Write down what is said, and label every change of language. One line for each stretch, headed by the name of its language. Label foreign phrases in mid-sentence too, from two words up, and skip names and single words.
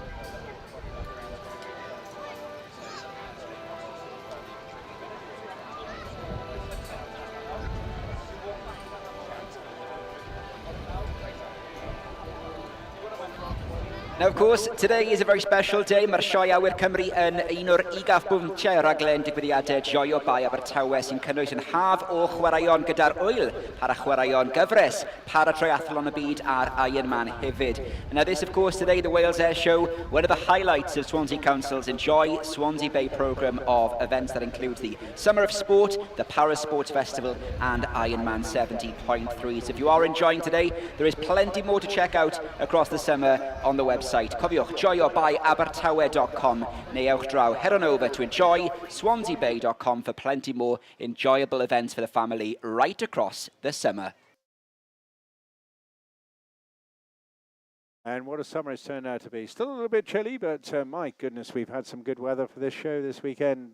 English: Now, of course, today is a very special day.
Welsh: Mae'r sioe Awyr Cymru yn un o'r 10 raglen digwyddiadau joio bai Abertawe sy'n cynnwys yn haf o chwaraeon gyda'r wyl, para chwaraeon gyfres, para triathlon y byd a'r Ironman hefyd.
English: And now this, of course, today, the Wales Airshow, one of the highlights of Swansea Council's Enjoy Swansea Bay programme of events that includes the Summer of Sport, the Para Sports Festival and Ironman 70.3. So if you are enjoying today, there is plenty more to check out across the summer on the website.
Welsh: Cofiwch, joiobayabertawe.com neu ewch draw.
English: Head on over to enjoyswansea.bay.com for plenty more enjoyable events for the family right across the summer. And what a summer it's turned out to be. Still a little bit chilly, but my goodness, we've had some good weather for this show this weekend.